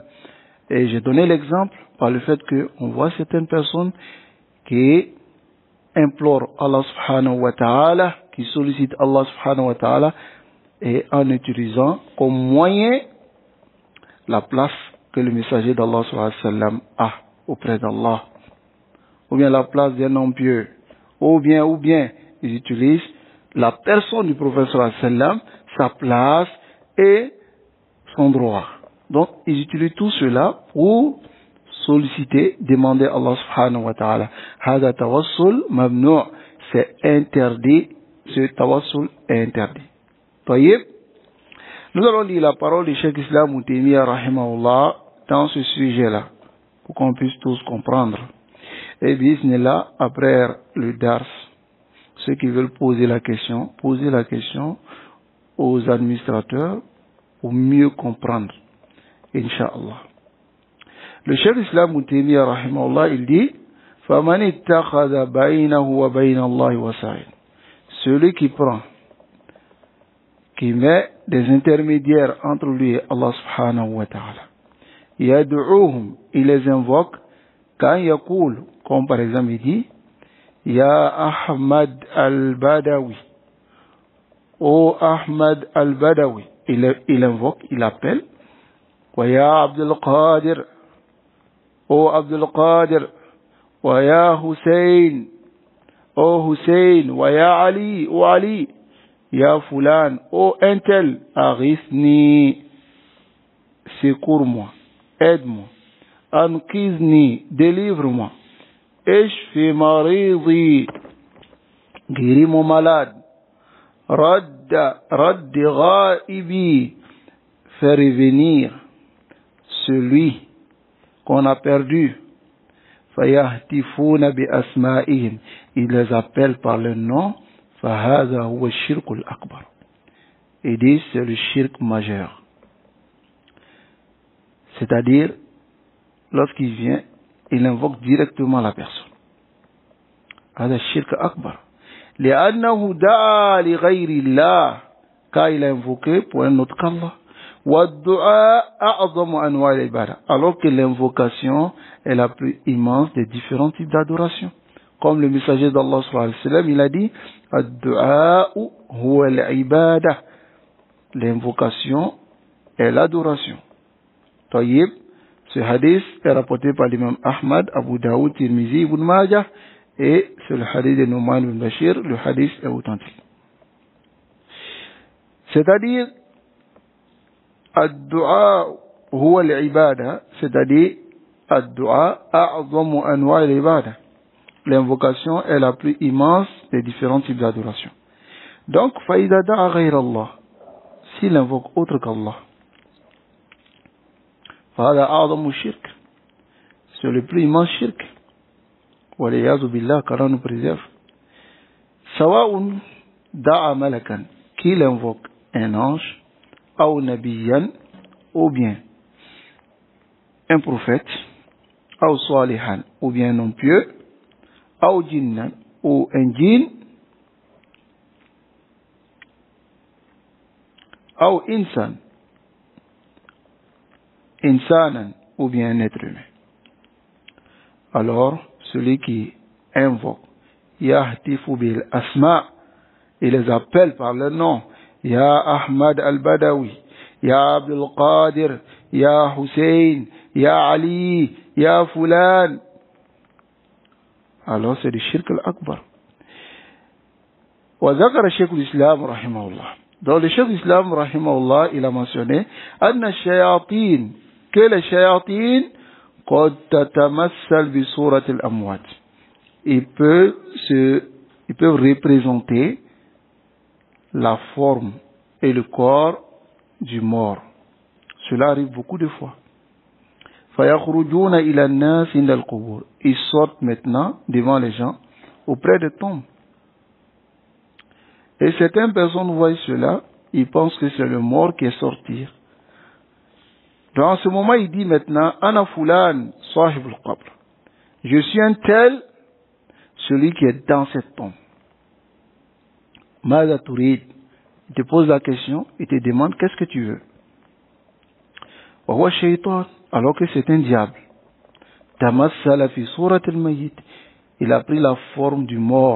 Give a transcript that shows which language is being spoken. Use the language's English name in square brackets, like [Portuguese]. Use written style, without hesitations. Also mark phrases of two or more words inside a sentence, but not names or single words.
[French] Et j'ai donné l'exemple par le fait qu'on voit certaines personnes qui implorent Allah [Arabic] سبحانه وتعالى, [French] qui sollicitent Allah [Arabic] سبحانه وتعالى, [French] et en utilisant comme moyen la place que le messager d'Allah [Arabic] صلى الله عليه وسلم [French] a auprès d'Allah, ou bien la place d'un homme pieux, ou bien ils utilisent la personne du prophète [Arabic] صلى الله عليه وسلم, [French] sa place et son droit. Donc ils utilisent tout cela pour solliciter, demander à Allah [Arabic] سبحانه وتعالى. هذا توسل ممنوع', [French] c'est interdit, ce tawassul est interdit. Tayyib. Nous allons lire la parole du Cheikh Islam Ibn Taymiyyah rahimahullah dans ce sujet-là, pour qu'on puisse tous comprendre. Et bismillah, après le dars, ceux qui veulent poser la question aux administrateurs pour mieux comprendre, Inch'Allah. Le chef d'Islam Ibn Taymiyyah rahimahullah, il dit [Arabic] فَمَنِ اتَّخَذَ بَيْنَهُ وَبَيْنَ اللَّهِ وَسَائِلٍ, [French] celui qui prend, qui met des intermédiaires entre lui et Allah [Arabic] سبحانه وتعالى. [French] Yad'uhum, il les invoque, quand yaqul, comme par exemple il dit, Ya Ahmad al-Badawi, ô Ahmad al-Badawi, il invoque, il appelle, [Arabic] ويا [French] Abdul Qadir, ô Abdul Qadir, [Arabic] ويا [French] Hussein, ô Hussein, wa ya Ali, ô Ali, [Arabic] يا فلان, [French] ô Intel, Aghithni, secours-moi, aide-moi, Anqizni, délivre-moi, [Arabic] اشف مريضي, [French] guéris mon malade, [Arabic] رد غائبي, [French] fais revenir celui qu'on a perdu. [Arabic] فيهتفون بأسمائهم, [French] il les appelle par le nom. [Arabic] فهذا هو الشرك الأكبر. [French] Il dit c'est le shirk majeur. C'est-à-dire, lorsqu'il vient, il invoque directement la personne. [Arabic] هذا شرك أكبر. لأنه دعا لغير الله, [French] car il a invoqué pour un autre qu'Allah. [Arabic] والدعاء أعظم أنواع العبادة, [French] alors que l'invocation est la plus immense des différents types d'adoration. Comme le messager d'Allah [Arabic] صلى الله عليه وسلم, [French] il a dit [Arabic] الدعاء هو العبادة, [French] l'invocation est l'adoration. Tayyib, ce hadith est rapporté par l'imam Ahmad, Abu Daoud, Tirmizi, Ibn Majah, et c'est le hadith de Nouman ibn Bashir, le hadith est authentique. C'est-à-dire, [Arabic] الدعاء هو العبادة, [French] c'est-à-dire, [Arabic] الدعاء أعظم أنواع العبادة. [French] L'invocation est la plus immense des différents types d'adoration. Donc, [Arabic] فإذا دعا غير الله, [French] s'il invoque autre qu'Allah, [Arabic] فهذا أعظم شرك, [French] c'est le plus immense shirk. [Arabic] والعياذ بالله, [French] qu'Allah nous préserve. [Arabic] سواء دعا ملكا, [French] qu'il invoque un ange, ou nabiyan, ou bien un prophète, ou salihan, ou bien un homme pieux, ou jinnan, ou un djinn, ou insanan, ou bien un être humain. Alors, celui qui invoque, [Arabic] يهتف بالأسماء, [French] il les appelle par leur nom, [Arabic] يا أحمد البدوي، يا عبد القادر، يا حسين، يا علي، يا فلان. [French] Alors c'est le [Arabic] الشرك الأكبر. وذكر شيخ الإسلام رحمه الله. [French] Dans le Cheikh l'Islam rahimahullah, il a mentionné [Arabic] أن الشياطين, [French] que les shayatin [Arabic] قد تتمثل بصورة الأموات. [French] Ils peuvent représenter la forme et le corps du mort. Cela arrive beaucoup de fois. [Arabic] فيخرجون إلى الناس عند القبور. [French] Ils sortent maintenant devant les gens auprès des tombes. Et certaines personnes voient cela, ils pensent que c'est le mort qui est sorti. Dans ce moment, il dit maintenant, [Arabic] أنا فلان، صاحب القبر. [French] Je suis un tel, celui qui est dans cette tombe. [Arabic] ماذا تريد. [French] Il te pose la question, il te demande, qu'est-ce que tu veux? [Arabic] وهو شيطان, [French] alors que c'est un diable. [Arabic] تمثل في صورة الميت. [French] Il a pris la forme du mort.